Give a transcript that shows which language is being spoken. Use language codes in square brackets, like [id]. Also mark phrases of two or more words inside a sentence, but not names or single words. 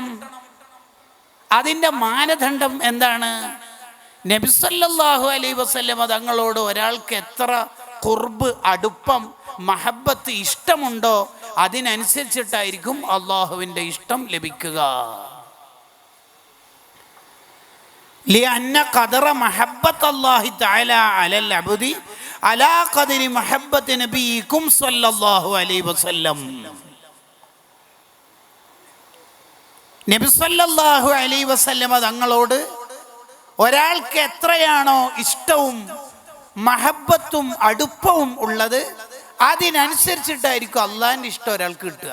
[ml] അതിൻ്റെ മാനദണ്ഡം എന്താണ്? നബി [ar] صلى الله عليه وسلم [ml] തങ്ങളോട് ഒരാൾക്ക് എത്ര ഖുർബ്, അടുപ്പം, മഹബത്ത്, ഇഷ്ടമുണ്ടോ അതിനനുസരിച്ചിട്ടായിരിക്കും അള്ളാഹുവിൻ്റെ ഇഷ്ടം ലഭിക്കുക. [ar] لأن قدر محبة الله تعالى على العبد على قدر محبة نبيكم صلى الله عليه وسلم. [ml] നബി [ar] صلى الله عليه وسلم [ml] തങ്ങളോട് ഒരാൾക്ക് എത്രയാണോ ഇഷ്ടവും മഹബത്തും അടുപ്പവും ഉള്ളത് അതിനനുസരിച്ചിട്ടായിരിക്കും അള്ളാഹിൻ്റെ ഇഷ്ടം ഒരാൾക്ക് കിട്ടുക.